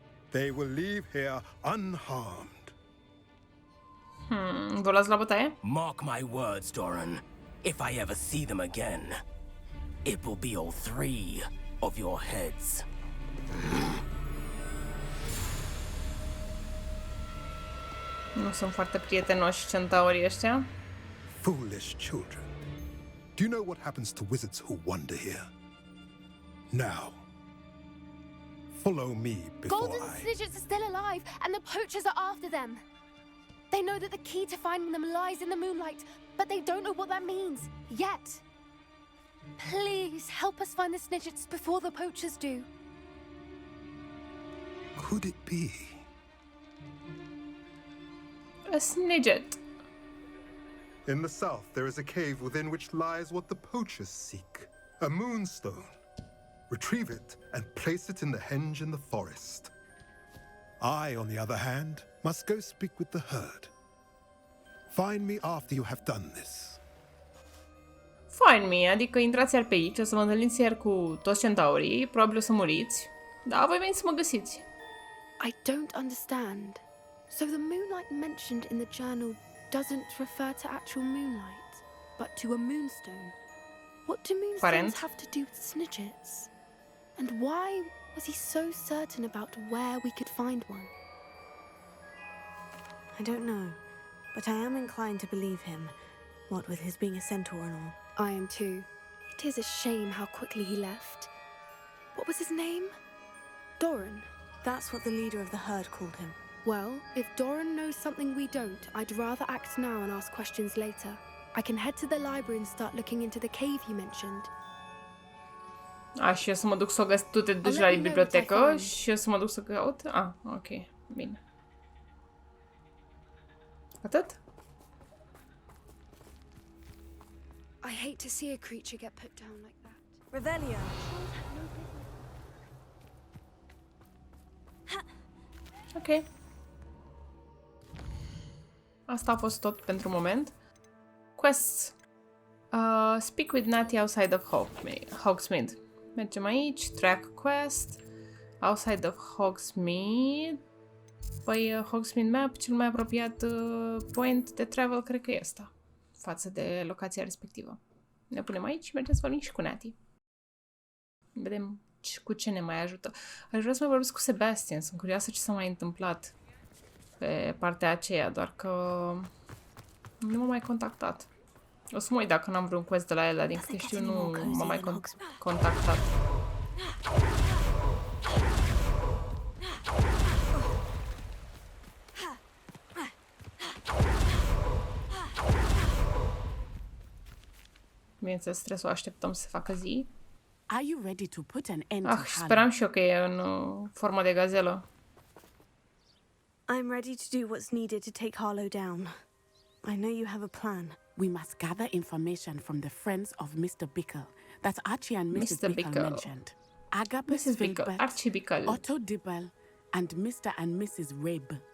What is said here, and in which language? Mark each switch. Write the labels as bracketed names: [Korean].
[English] They will leave here unharmed. [Romanian] Vă las la bătaie? [English] Mark my words, Doran. If I ever see them again, it will be all 3 of your heads. [Romanian] Nu sunt foarte prietenoși centaurii ăștia. [English] Foolish children. Do you know what happens to wizards who wander here? Now, follow me before Golden Snidgets are still alive, and the poachers are after them. They know that the key to finding them lies in the moonlight, but they don't know what that means, yet. Please, help us find the Snidgets before the poachers do. Could it be? A Snidget. In the south, there is a cave within which lies what the poachers seek. A moonstone. Retrieve it and place it in the henge in the forest. I, on the other hand, must go speak with the herd. Find me after you have done this. Find me, [Romanian] adică intrați iar pe aici, o să vă întâlniți iar cu toți centaurii, probabil o să muriți. Da, voi veniți să mă găsiți. [English] I don't understand. So the moonlight mentioned in the journal doesn't refer to actual moonlight, but to a moonstone. What do moonstones have to do with snidgets? And why was he so certain about where we could find one? I don't know, but I am inclined to believe him, what with his being a centaur and all. I am too. It is a shame how quickly he left. What was his name? Doran. That's what the leader of the herd called him. Well, if Doran knows something we don't, I'd rather act now and ask questions later. I can head to the library and start looking into the cave you mentioned. [Romanian] Și eu să mă duc să o găsesc. Tu te duci la bibliotecă și eu să mă duc să caut? Ok. Bine. Atât? [English] I hate to see a creature get put down like that. Revelio. [Romanian] Ok. Asta a fost tot pentru moment. [English] Quests. Speak with Natty outside of Hogsmeade. [Romanian] Mergem aici. [English] Track quest. Outside of Hogsmeade. [Romanian] Păi Hogsmeade Map, cel mai apropiat point de travel, cred că e ăsta. Față de locația respectivă. Ne punem aici și mergem să vorbim și cu Natty. Vedem cu ce ne mai ajută. Aș vrea să mai vorbesc cu Sebastian. Sunt curioasă ce s-a mai întâmplat pe partea aceea, doar că nu m-a mai contactat. O să mă uit dacă n-am vreun quest de la el, din câte știu nu m-a mai contactat. Bineînțeles, trebuie să o așteptăm să se facă zi. [English] Are you ready to put an end to Harlow? [Romanian] Speram și eu că e în formă de gazelă. [English] I'm ready to do what's needed to take Harlow down. I know you have a plan. We must gather information from the friends of Mr. Bickle that Archie and Mrs. Bickle mentioned. Agapus Mrs. Bickle, Archie Bickle, Otto Dibble, and Mr. and Mrs. Rabe.